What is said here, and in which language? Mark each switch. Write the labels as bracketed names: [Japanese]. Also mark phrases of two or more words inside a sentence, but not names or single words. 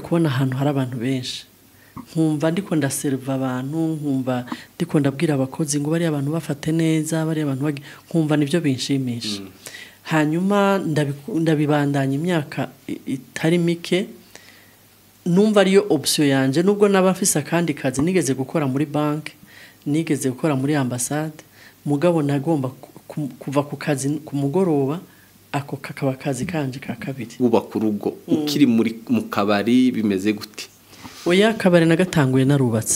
[Rundi] kubona ahantu hari abantu benshi nkumva ndiko ndaserva abantu nkumva ndiko ndabwira abakozi ngo bari abantu bafate neza bari abantu nkumva nivyo binshimisha hanyuma ndabibandanya imyaka itari mike numva ariyo option yanje nubwo nabafisa kandi kazi nigeze gukora muri bank nigeze gukora muri ambassade mugabo nagomba kuva ku kazi ku mugoroba ako kakaba kazi kanje ka kabiri uba ku rugo ukiri mu kabari bimeze gute oya kabari nagatanguye narubatse